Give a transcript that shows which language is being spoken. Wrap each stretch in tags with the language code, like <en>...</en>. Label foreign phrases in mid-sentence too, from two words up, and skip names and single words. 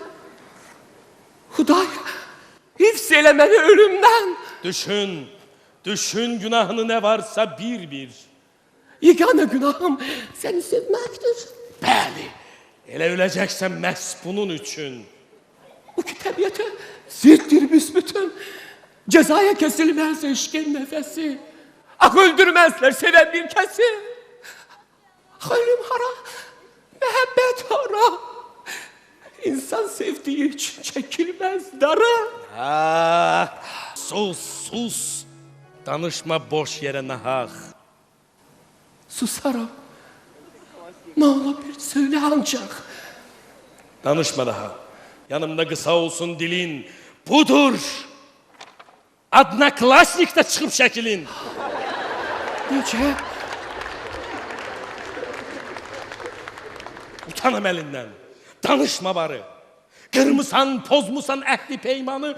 <az>Huday, hifz elə məni ölümdən.</az> <tr>Düşün günahını ne varsa bir. Yegane günahım seni sevməkdir.</tr> <az>Bəli, elə öləcəksən məhz bunun üçün. Bu ki təbiətə ziddir büsbütün.</az> <tr>Cezaya kesilmez eşkin nefesi. Ah öldürmezler seven bir kesi.</tr> <az>Ölüm hara, mehabbet hara.</az> <tr>İnsan sevdiği için çekilmez dara.</tr> <az>Sus. Danışma boş yere nahaq. Susarım.</az> <tr>Ne olabilir söyle ancak. Danışma daha. Yanımda kısa olsun dilin. Budur.</tr> <az>Adına klasnikdə çıxıb şəkilin. Necə? Utanım əlindən. Danışma barı. Qırmısan, pozmusan əhli peymanı.</az>